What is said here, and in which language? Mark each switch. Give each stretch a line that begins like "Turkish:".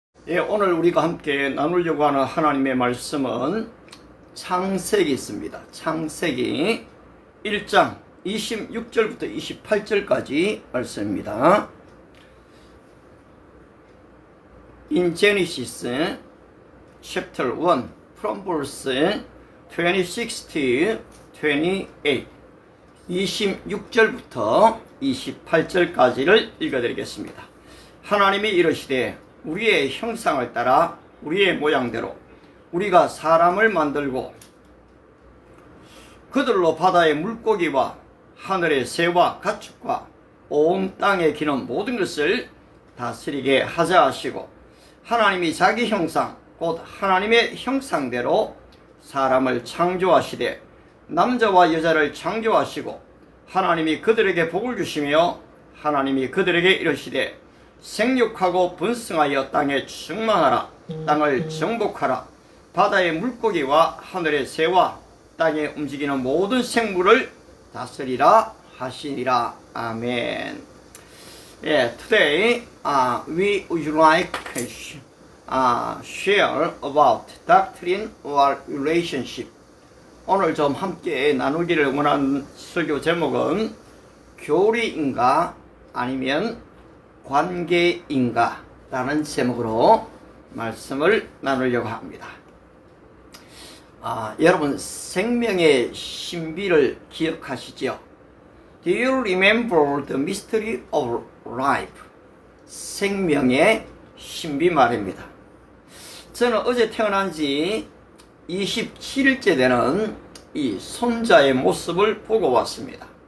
Korean: 예, 오늘 우리가 함께 나누려고 하는 하나님의 말씀은 창세기 있습니다. 창세기 1장 26절부터 28절까지 말씀입니다.
English: In Genesis chapter 1 from verse 26 to 28
Korean: 26절부터 28절까지를 읽어드리겠습니다. 하나님이 이르시되 우리의 형상을 따라 우리의 모양대로 우리가 사람을 만들고 그들로 바다의 물고기와 하늘의 새와 가축과 온 땅에 기는 모든 것을 다스리게 하자 하시고, 하나님이 자기 형상 곧 하나님의 형상대로 사람을 창조하시되 남자와 여자를 창조하시고, 하나님이 그들에게 복을 주시며 하나님이 그들에게 이르시되 생육하고 번성하여 땅에 충만하라. 땅을 정복하라. 바다의 물고기와 하늘의 새와 땅에 움직이는 모든 생물을 다스리라 하시니라. 아멘.
English: Today we would like to share about doctrine or relationship.
Korean: 오늘 좀 함께 나누기를 원하는 설교 제목은 교리인가 아니면 관계인가 라는 제목으로 말씀을 나누려고 합니다. 여러분, 생명의 신비를 기억하시죠?
English: Do you remember the mystery of life?
Korean: 생명의 신비 말입니다. 저는 어제 태어난 지 27일째 되는 이 손자의 모습을 보고 왔습니다.